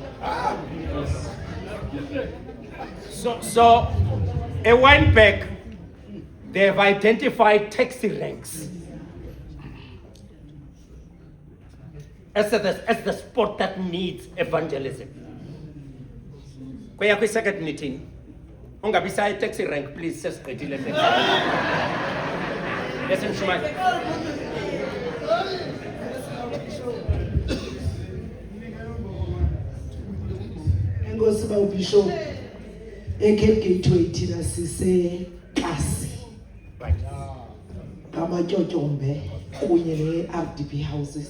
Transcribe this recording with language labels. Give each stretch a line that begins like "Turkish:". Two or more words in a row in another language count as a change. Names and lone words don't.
English: Yes. So a while back, they have identified taxi ranks as the spot that needs evangelism.
Xhosa: Kwaya kwi-
English: second meeting,
Xhosa: ungabisa
English: taxi rank, please,
Xhosa: sesiqedile.
English: Listen, Shumai.
Xhosa: Enkosi bawubishop eCape Gateway thina sise kasi ngamatyotyombe kunye ne-
English: RDP houses.